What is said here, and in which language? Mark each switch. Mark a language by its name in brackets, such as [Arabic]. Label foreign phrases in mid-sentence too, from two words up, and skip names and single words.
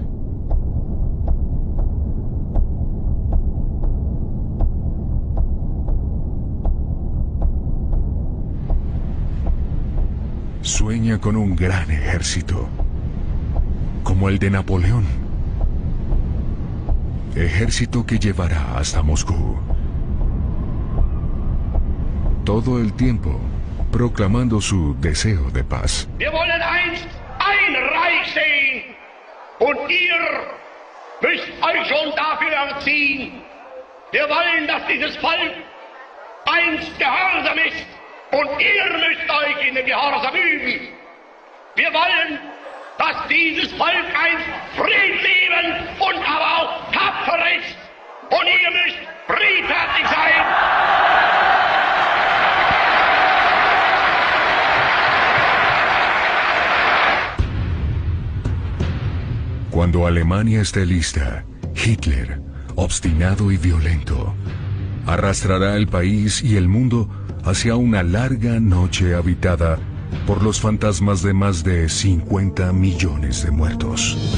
[Spanish] Sueña con un gran ejército, como el de Napoleón. Ejército que llevará hasta Moscú. Todo el tiempo proclamando su deseo de paz. [German] Wir wollen einst ein Reich sehen und ihr müsst euch schon dafür erziehen. Wir wollen, dass dieses Volk einst gehorsam ist und ihr müsst euch in den Gehorsam üben. Wir wollen, dass dieses Volk einst friedliebend und aber auch tapfer ist und ihr müsst friedfertig sein. [Spanish] Cuando Alemania esté lista, Hitler, obstinado y violento, arrastrará el país y el mundo hacia una larga noche habitada por los fantasmas de más de 50 millones de muertos.